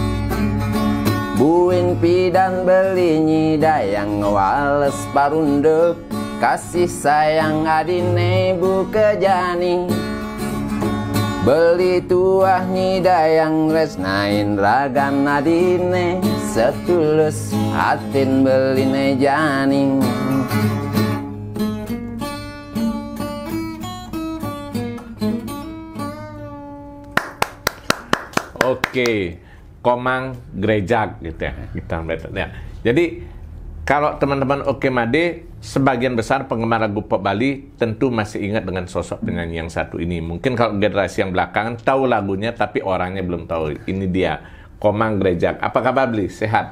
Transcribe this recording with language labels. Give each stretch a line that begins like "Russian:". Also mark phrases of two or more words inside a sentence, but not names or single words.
Balinese: Buin pidan beli nyidayang ngewales parunduk Kasih sayang adine buke jani Beli tuah nyidayang resnain ragan adine Setulus hatin beline janing
Indonesian: Oke, Komang Grejak gitu ya. Jadi kalau teman-teman Oke Made, sebagian besar penggemar lagu pop Bali tentu masih ingat dengan sosok penyanyi yang satu ini. Mungkin kalau generasi yang belakangan tahu lagunya, tapi orangnya belum tahu. Ini dia, Komang Grejak. Apa kabar Bli? Sehat?